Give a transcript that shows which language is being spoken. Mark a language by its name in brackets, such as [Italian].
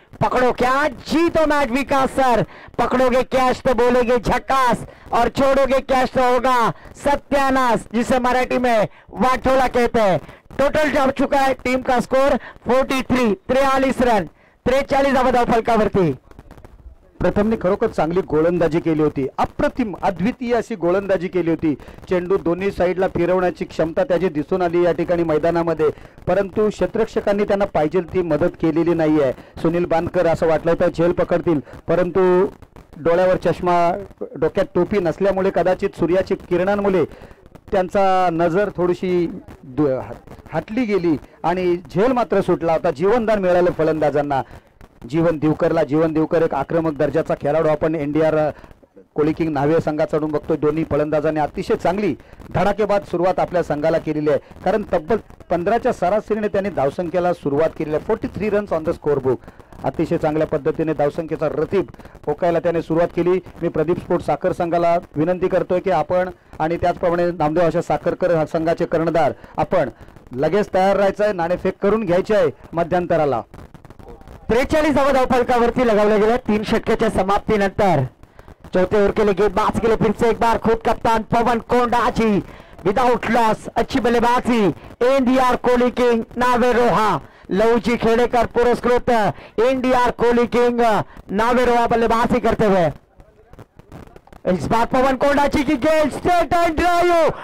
[Hindi] पकड़ो कैच जीतो मैच विकास sir, पकड़ोगे catch तो बोलेगे झकास और छोड़ोगे कैच तो होगा सत्यानाश, जिसे मराठी में वाटोला कहते हैं. टोटल जा चुका है टीम का स्कोर 43 रन 43 [Marathi] धावा फलकावरती. प्रथमने खरोखर चांगली गोलंदाजी केली होती, अप्रतिम अद्वितीय अशी गोलंदाजी केली होती. चेंडू दोन्ही साईडला फिरवण्याची क्षमता त्याची दिसून आली या ठिकाणी मैदानामध्ये, परंतु क्षेत्ररक्षकांनी त्यांना पाहिजे ती मदत केलेली नाही आहे. सुनील बांदकर असं वाटलं होतं झेल पकडतील, परंतु डोळ्यावर चष्मा, डोक्यात टोपी नसल्यामुळे कदाचित सूर्याची किरणांमुळे त्यांचा नजर थोडीशी हटली गेली आणि झेल मात्र सुटला होता. जीवनदान मिळालं फलंदाजांना. जीवन दिवकर एक आक्रमक दर्जाचा खेळाडू आपण एनडीआर कोली किंग न्हावे संघाकडून बघतोय. दोन्ही फलंदाजांनी अतिशय चांगली धडाकेबाद सुरुवात आपल्या संघाला केलेली आहे, कारण तब्बल 15च्या सरासरीने त्यांनी धावसंख्येला सुरुवात केलेली आहे. 43 [English] Runs on the score book. [Marathi] अतिशय चांगल्या पद्धतीने धावसंख्येचा रतीब ओकायला त्याने सुरुवात केली. मी प्रदीप स्पोर्ट्स साखर संघाला विनंती करतोय की आपण आणि त्याचप्रमाणे नामदेव अशा साखरकर संघाचे कर्णधार आपण लगेच तयार राहायचं आहे. नाणेफेक करून घ्यायची आहे मध्यंतराला. 43 धावफलकावरती लगावले गेले. 3 षटकाच्या समाप्तीनंतर [Hindi] चौथे ओवर के लिए गेंदबाज के लिए फिर से एक बार खुद कप्तान पवन कोंडाची विदाउट लॉस. अच्छी बल्लेबाजी एनडीआर कोली किंग नावेरोहा. लवजी खेड़ेकर पुरस्कृत एनडीआर कोली किंग नावेरोहा बल्लेबाजी करते हुए इस बार पवन कोंडाची की गेंद स्ट्रेट एंड ड्राइव.